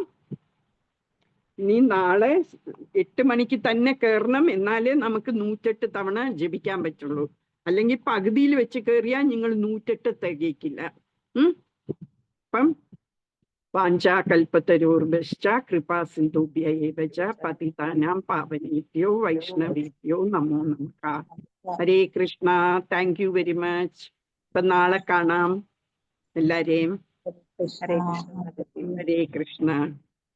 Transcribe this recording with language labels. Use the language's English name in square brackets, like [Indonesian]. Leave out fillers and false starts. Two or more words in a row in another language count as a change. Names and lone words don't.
[Malayalam] ഇനി നാളെ 8 മണിക്ക് തന്നെ കയറണം, എന്നാലേ നമുക്ക് 108 തവണ ജപിക്കാൻ പറ്റുള്ളൂ. അല്ലെങ്കിൽ പകുതിയിൽ വെച്ച് കയറിയാൽ നിങ്ങൾ 108 തികയ്ക്കില്ല. [Sanskrit] അപ്പം വാഞ്ചാകൽപതരോർഭശ്ച കൃപാ സിന്ധുഭ്യ ഏവ ച പതിതാനാം പാവനേഭ്യോ വൈഷ്ണവേഭ്യോ നമോ നമഃ. [Malayalam] ഹരേ കൃഷ്ണ. [English] Thank you very much. [Malayalam] ഇപ്പൊ നാളെ കാണാം എല്ലാരെയും. ഹരേ കൃഷ്ണ.